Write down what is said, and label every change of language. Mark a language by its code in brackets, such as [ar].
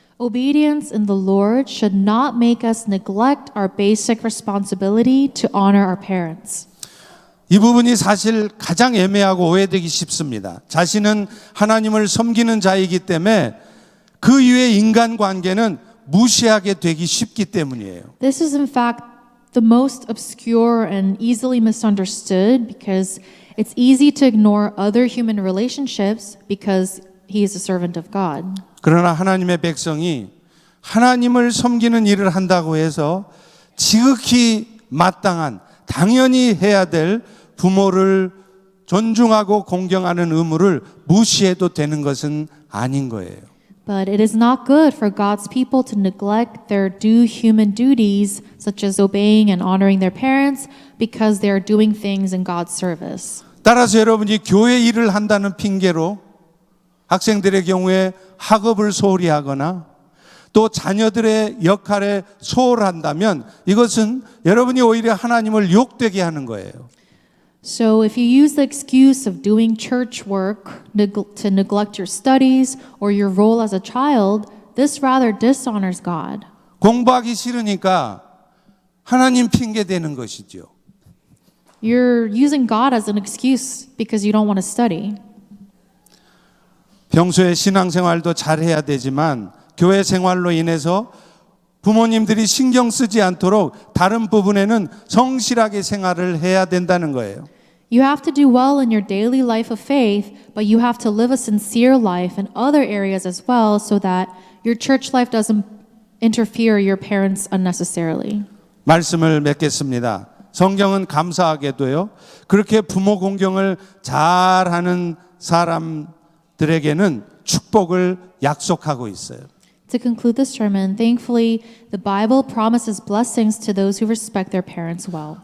[en] Obedience in the Lord should not make us neglect our basic responsibility to honor our parents. [ko] 이 부분이 사실 가장 애매하고 오해되기 쉽습니다. 자신은 하나님을 섬기는 자이기 때문에 그 이외의 인간관계는 무시하게 되기 쉽기 때문이에요. [en] This is in fact the most obscure and easily misunderstood because it's easy to ignore other human relationships because he is a servant of God. [ko] 그러나 하나님의 백성이 하나님을 섬기는 일을 한다고 해서 지극히 마땅한 당연히 해야 될 부모를 존중하고 공경하는 의무를 무시해도 되는 것은 아닌 거예요. [en] But it is not good for God's people to neglect their due human duties, such as obeying and honoring their parents, because they are doing things in God's service. [ko] 따라서 여러분이 교회 일을 한다는 핑계로 학생들의 경우에 학업을 소홀히 하거나 또 자녀들의 역할에 소홀한다면 이것은 여러분이 오히려 하나님을 욕되게 하는 거예요. [en] So if you use the excuse of doing church work to neglect your studies or your role as a child, this rather dishonors God. [ko] 공부하기 싫으니까 하나님 핑계 대는 것이죠. [en] You're using God as an excuse because you don't want to study. [ko] 평소에 신앙생활도 잘해야 되지만 교회 생활로 인해서 부모님들이 신경 쓰지 않도록 다른 부분에는 성실하게 생활을 해야 된다는 거예요. [en] You have to do well in your daily life of faith, but you have to live a sincere life in other areas as well so that your church life doesn't interfere your parents unnecessarily. [ko] 말씀을 맺겠습니다. 성경은 감사하게도요, 그렇게 부모 공경을 잘하는 사람들에게는 축복을 약속하고 있어요. [en] To conclude this sermon, thankfully, the Bible promises blessings to those who respect their parents well.